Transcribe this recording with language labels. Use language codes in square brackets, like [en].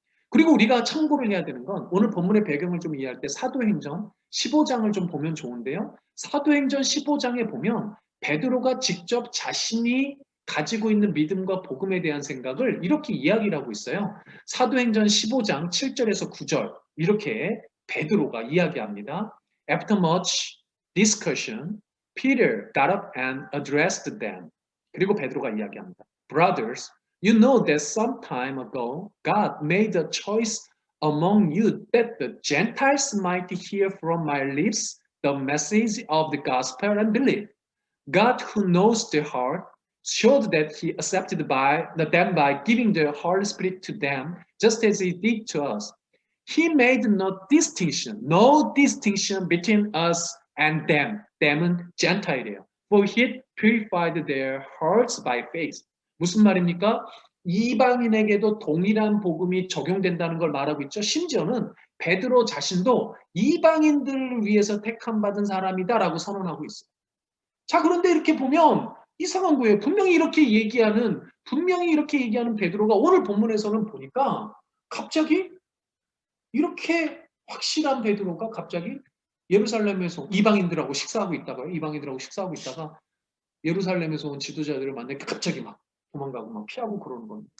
[ko] 그리고 우리가 참고를 해야 되는 건 오늘 본문의 배경을 좀 이해할 때 사도행전 15장을 좀 보면 좋은데요. 사도행전 15장에 보면 베드로가 직접 자신이 가지고 있는 믿음과 복음에 대한 생각을 이렇게 이야기를 하고 있어요. 사도행전 15장 7절에서 9절 이렇게 베드로가 이야기합니다. [en] After much discussion, Peter got up and addressed them. [ko] 그리고 베드로가 이야기합니다. [en] Brothers, you know that some time ago God made a choice among you that the Gentiles might hear from my lips the message of the gospel and believe. God, who knows the heart, showed that He accepted them by giving the Holy Spirit to them, just as He did to us. He made no distinction between us and them. [ko] Them은 Gentile이에요. [en] For He purified their hearts by faith. [ko] 무슨 말입니까? 이방인에게도 동일한 복음이 적용된다는 걸 말하고 있죠. 심지어는 베드로 자신도 이방인들을 위해서 택함받은 사람이다라고 선언하고 있어요. 자, 그런데 이렇게 보면 이상한 거예요. 분명히 이렇게 얘기하는 베드로가 오늘 본문에서는 보니까 갑자기 이렇게 확실한 베드로가 갑자기 예루살렘에서 이방인들하고 식사하고 있다가 예루살렘에서 온 지도자들을 만나니까 갑자기 막 도망가고 막 피하고 그러는 겁니다.